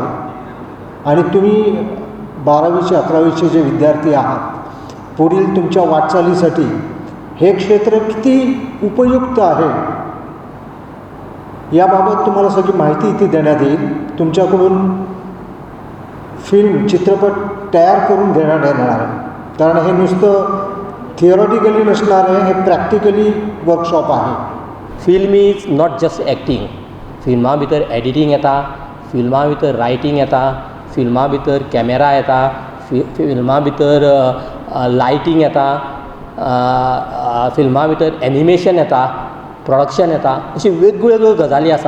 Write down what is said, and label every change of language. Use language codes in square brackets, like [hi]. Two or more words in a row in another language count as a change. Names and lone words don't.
[mr] आणि तुम्ही 12वीचे 11वीचे जे विद्यार्थी आहात, पुढील तुमच्या वाटचालीसाठी हे क्षेत्र किती उपयुक्त आहे याबाबत तुम्हाला सगळी माहिती इथे देण्यात येईल. तुमच्याकडून फिल्म, चित्रपट तयार करून घेण्यात येणार आहे. कारण हे नुसतं थिअरॉटिकली नसणार आहे, हे [en] practically workshop [mr] आहे. [en] film is not just acting. [kok] फिल्मा भितर एडिटींग येता, फिल्मा भितर रायटींग येता, फिल्मा भितर कॅमेरा येता, फिल्मा भितर लायटींग येता, फिल्मा भितर एनिमेशन येता, प्रोडक्शन येता, अशी वेगवेगळ्यो गजाली आसात.